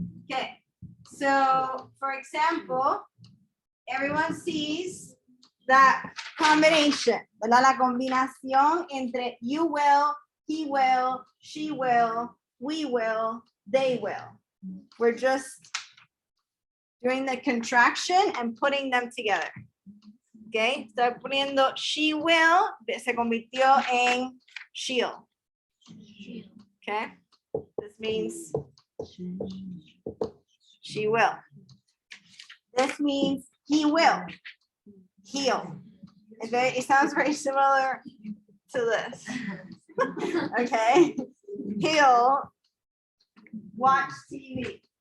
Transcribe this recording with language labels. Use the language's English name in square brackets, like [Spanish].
[English] Okay, so for example, everyone sees that combination, [Spanish] ¿verdad? La combinación entre [English] you will, he will, she will, we will, they will. We're just doing the contraction and putting them together. [Spanish] Okay, estoy poniendo she will, se convirtió en she'll. [English] Okay, this means she will. This means he will. He'll. Okay, it sounds very similar to this. Okay, he'll watch TV.